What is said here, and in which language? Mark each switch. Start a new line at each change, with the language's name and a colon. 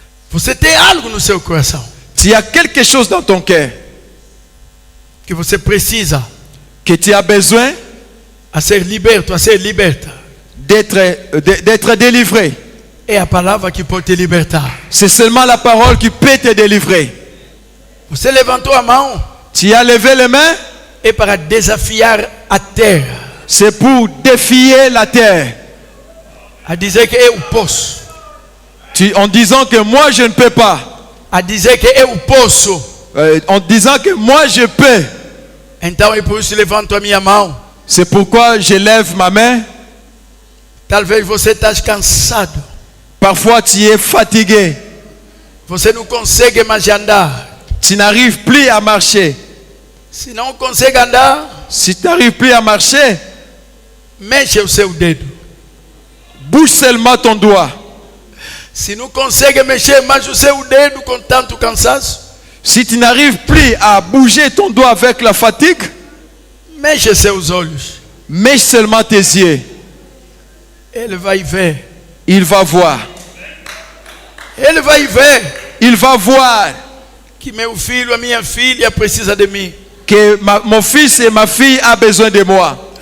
Portuguese: você tem algo no seu coração
French: tu as quelque chose dans ton cœur
Portuguese: que você precisa
French: que tu as besoin
Portuguese: a ser liberto, a ser liberta.
French: d'être délivré.
Portuguese: É a palavra que pode te libertar.
French: C'est seulement la parole qui peut te délivrer.
Portuguese: Você levantou a mão,
French: Tu as levé les mains,
Portuguese: é para desafiar a terra,
French: c'est pour défier la terre.
Portuguese: a dizer que eu posso,
French: En disant que moi je ne peux pas.
Portuguese: a dizer que eu posso.
French: En disant que moi je peux.
Portuguese: Então é por isso que levanto a minha mão.
French: C'est pourquoi je lève ma main.
Portuguese: Talvez você está cansado,
French: Parfois tu es fatigué.
Portuguese: você não consegue mais andar.
French: Tu n'arrives plus à marcher.
Portuguese: Se não consegue andar,
French: Si tu n'arrives plus à marcher,
Portuguese: mexe o seu dedo.
French: bouge seulement ton doigt.
Portuguese: Se não consegue mexer mais o seu dedo com tanto cansaço,
French: Si tu n'arrives plus à bouger ton doigt avec la fatigue,
Portuguese: mexe seus olhos.
French: mets seulement tes yeux.
Portuguese: Ele vai ver.
French: Il va voir.
Portuguese: Ele vai ver
French: Il va voir
Portuguese: que meu filho, a minha filha precisa de mim.
French: que mon fils et ma fille ont besoin de moi.